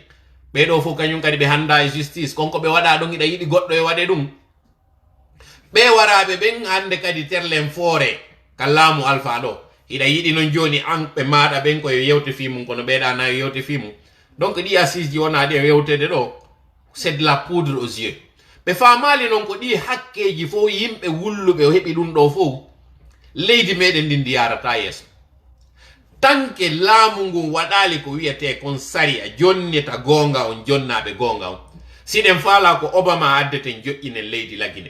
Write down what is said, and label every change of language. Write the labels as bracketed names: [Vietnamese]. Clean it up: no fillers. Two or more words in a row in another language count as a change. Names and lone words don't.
[Fula] Ɓeɗo fof kañum kadi ɓe handa e justice. Konko ɓe waɗa ɗon iɗa yiɗi goɗɗo e waɗe ɗum. Ɓe waraɓe ɓen hande kadi terlen foore ka laamu Alpha ɗo. Iɗa yiɗi non joni an ɓe maɗa ɓen koye yewte fimum kono ɓeɗa na yewte fimum. Donc ɗi assise ji wona ɗi e yewtede ɗo. [French] C'est de la poudre aux yeux. [Fula] Ɓe famali non ko ɗi hakkeji fof yimɓe wulluɓe o heɓi ɗum ɗo fof leydi meɗen ndindi yarata yeeso. Tanke laamu ngun waɗali ko wiyete kon sari a jonnita gonga on jonnaɓe gonga on. Siɗen faala ko Obama addeten joƴƴinen leydi lagine.